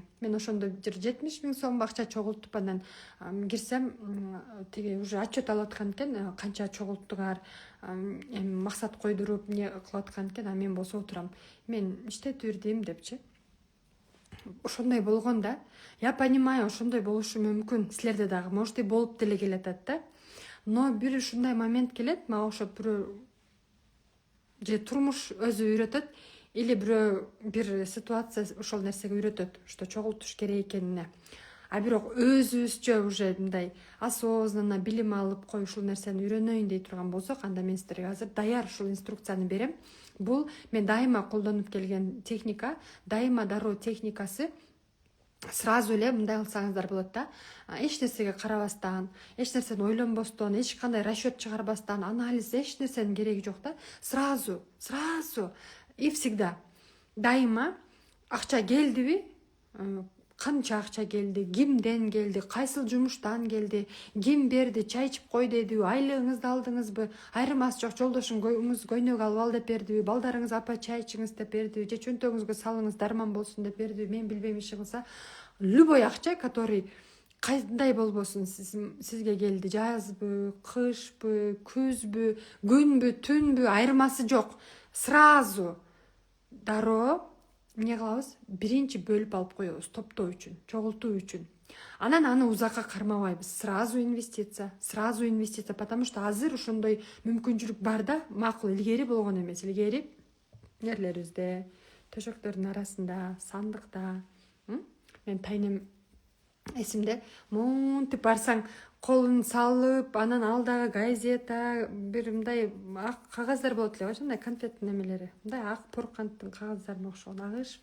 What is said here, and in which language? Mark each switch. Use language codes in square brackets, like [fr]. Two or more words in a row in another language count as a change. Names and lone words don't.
[ky] Мен ошондо 70 000 сом акча чогултуп анан кирсем, тиги уже отчет алып аткан экен, канча чогулттуңар, эми максат койдуруп эмне кылып аткан экен, а мен болсо отурам. Мен иштетип бердим депчи. Ошондой болгон да. [ru] Я понимаю, [ky] ошондой болушу мүмкүн. Силерде дагы [ru] может и [ky] болуп деле келатат да. Но бир ушундай момент келет, мага окшоп бирөө же турмуш өзү үйрөтөт, или бирөө бир ситуация ошол нерсеге үйрөтөт, что чогултуш керек экенине. А бирок өзүбүзчө уже мындай осознанно билим алып кой ушул нерсени үйрөнөйүн дей турган болсок, анда мен сиздерге азыр даяр ушул инструкцияны берем. Бул мен дайыма колдонуп келген техника, дайыма дароо техникасы. Сразу эле мындай кылсаңыздар болот да. Эч нерсеге карабастан, эч нерсени ойлонбостон, эч кандай расчет чыгарбастан, анализ, эч нерсенин кереги жок да. [ru] Сразу и всегда. [ky] дайыма акча келдиби, канча акча келди, кимден келди, кайсыл жумуштан келди, ким берди, чай ичип кой дедиби, айлыгыңызды алдыңызбы, айырмасы жок, жолдошуңуз көйнөк алып ал деп бердиби, балдарыңыз апа чай ичиңиз деп бердиби, же чөнтөгүңүзгө салыңыз дарман болсун деп бердиби, мен билбейм иши кылса. Любой акча, который кандай болбосун сизге келди, жазбы, кышпы, күзбү, күнбү, түнбү, айырмасы жок. Сразу дароо эмне кылабыз? Биринчи бөлүп алып коебуз, топтоо үчүн, чогултуу үчүн. Анан аны узакка кармабайбыз. Сразу инвестиция, [ru] потому что [ky] азыр ошондой мүмкүнчүлүк бар да, макул, илгери болгон эмес. Илгери нерлерибизде, төшөктөрдүн арасында, сандыкта. Мен тайнем эсимде, монтип барсаң, колун салып, анан алдагы газета, бир мындай ак кагаздар болот эле, ошондой конфеттин немелери, мындай ак порканттын кагаздарына окшогон агыш.